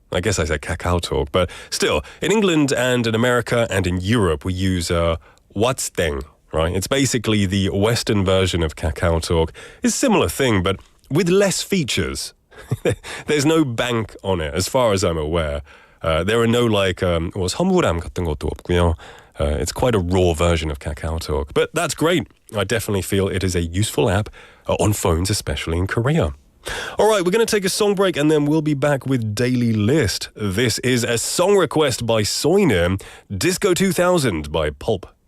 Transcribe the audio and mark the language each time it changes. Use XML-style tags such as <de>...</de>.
<en>I guess I said KakaoTalk, but still, in England and in America and in Europe, we use WhatsApp, right? It's basically the Western version of KakaoTalk. It's a similar thing, but with less features. There's no bank on it, as far as I'm aware. There are no</en> <ko>선물함 같은 것도 없고요.</ko> <en>It's quite a raw version of KakaoTalk, but that's great. I definitely feel it is a useful app on phones, especially in Korea. All right, we're going to take a song break and then we'll be back with Daily List. This is a song request by Soinem, Disco 2000 by Pulp.</en>